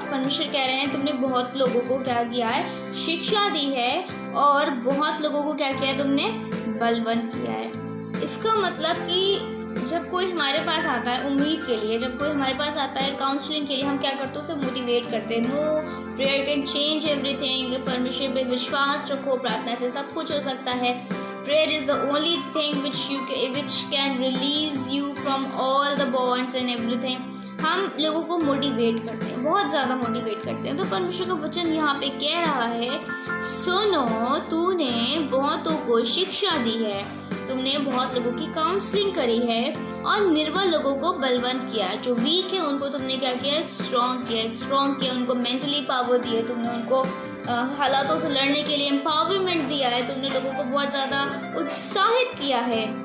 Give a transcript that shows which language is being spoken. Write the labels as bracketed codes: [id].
[hi] परमेश्वर कह रहे हैं तुमने बहुत लोगों को क्या किया है, शिक्षा दी है, और बहुत लोगों को क्या किया है, तुमने बलवंत किया है। इसका मतलब कि जब कोई हमारे पास आता है उम्मीद के लिए, जब कोई हमारे पास आता है काउंसलिंग के लिए, हम क्या करते हैं, उसे मोटिवेट करते हैं। [en] No prayer can change everything. [hi] परमेश्वर पे विश्वास रखो, प्रार्थना से सब कुछ हो सकता है। [en] Prayer is the only thing which can release you from all the bonds and everything. [hi] हम लोगों को मोटिवेट करते हैं, बहुत ज़्यादा मोटिवेट करते हैं। तो परमेश्वर का वचन यहाँ पे कह रहा है, सुनो, तूने बहुतों को शिक्षा दी है, तुमने बहुत लोगों की काउंसलिंग करी है और निर्बल लोगों को बलवंत किया है। जो वीक है उनको तुमने क्या किया है? स्ट्रॉन्ग किया, उनको मेंटली पावर दी है, तुमने उनको हालातों से लड़ने के लिए एम्पावरमेंट दिया है, तुमने लोगों को बहुत ज़्यादा उत्साहित किया है।